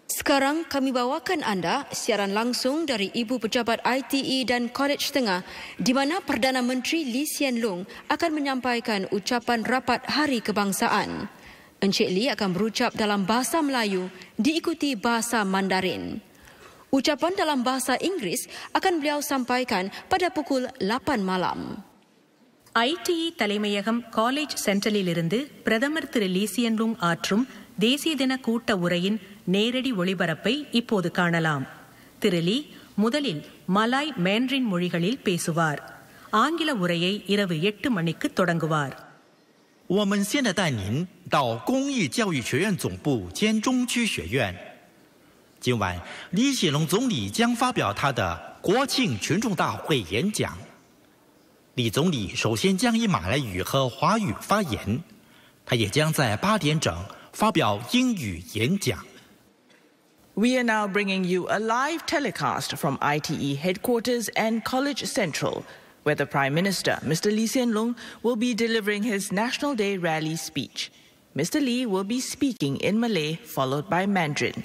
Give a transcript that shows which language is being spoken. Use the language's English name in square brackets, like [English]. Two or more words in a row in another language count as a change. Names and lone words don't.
[Malay] Sekarang kami bawakan anda siaran langsung dari Ibu Pejabat ITE dan Kolej Tengah di mana Perdana Menteri Hsien Loong akan menyampaikan ucapan rapat Hari Kebangsaan. Encik Lee akan berucap dalam bahasa Melayu diikuti bahasa Mandarin. Ucapan dalam bahasa Inggeris akan beliau sampaikan pada pukul 8 malam. [Tamil] ITE தலைமையகம் காலேஜ் சென்ட்ரலிலிருந்து பிரதமர் திரு லீசியன் லூங் ஆற்றும் தேசிய தின கூட்ட உரையின் நேரடி ஒளிபரப்பை இப்போது காணலாம். திரு லீ முதலில் மலாய் மேண்டரின் மொழிகளில் பேசுவார். ஆங்கில உரையை இரவு 8 மணிக்கு தொடங்குவார். [Chinese] 我们现在带您到公益教育学院总部兼中区学院。今晚，李显龙总理将发表他的国庆群众大会演讲。李总理首先将以马来语和华语发言，他也将在8点整发表英语演讲。 [English] We are now bringing you a live telecast from ITE headquarters and College Central, where the Prime Minister, Mr. Lee Hsien Loong, will be delivering his National Day rally speech. Mr. Lee will be speaking in Malay, followed by Mandarin.